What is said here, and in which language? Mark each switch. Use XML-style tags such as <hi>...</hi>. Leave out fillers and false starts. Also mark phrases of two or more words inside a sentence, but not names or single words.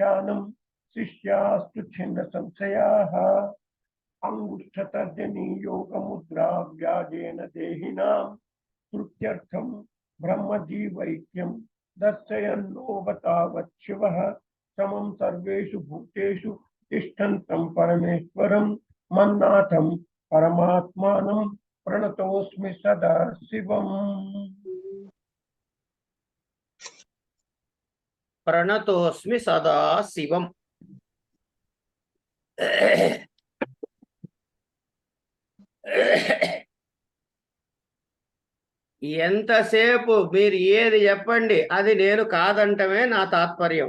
<sa>व्याख्यानं शिष्यास्तु छिन्न संशयाः अंगुष्ठतर्जनी योगमुद्रा व्याजेन देहिनां श्रुत्यर्थं ब्रह्मजीवैक्यं दर्शयन्नोबतावत् शिवः समं सर्वेषु भूतेषु तिष्ठन्तं परमेश्वरं मन्नाथं परमात्मानं प्रणतोऽस्मि सदा शिवम्। ప్రణతోస్మి సదా శివం.</sa> <te>ఎంతసేపు మీరు ఏది చెప్పండి అది నేను కాదంటమే నా తాత్పర్యం.</te>